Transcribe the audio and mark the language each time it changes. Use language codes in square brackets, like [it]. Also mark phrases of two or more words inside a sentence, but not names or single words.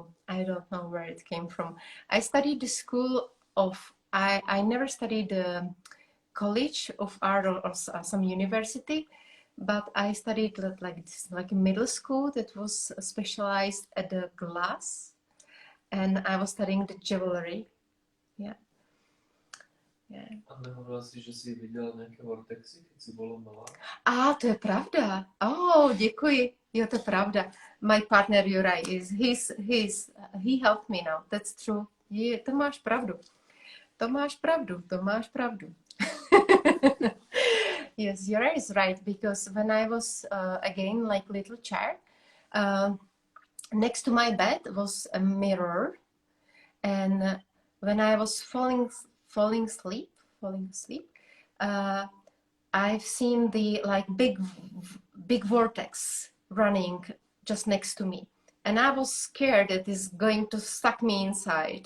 [en] I don't know where it came from. I studied the school of, I never studied the college of art or some university, but I studied like a middle school that was specialized at the glass, and I was studying the jewelry. Yeah. Yeah. [cs] A nehovorila si, že jsi viděla nějaké vortexy, když jsi byla malá? To je pravda. Děkuji. Jo, to je pravda. [en] My partner Juraj he helped me now. That's true. [cs] To máš pravdu. To máš pravdu. [en] Yes, Juraj is right, because when I was again like little child, next to my bed was a mirror, and when I was falling asleep, I've seen the like big vortex running just next to me, and I was scared that it's going to suck me inside.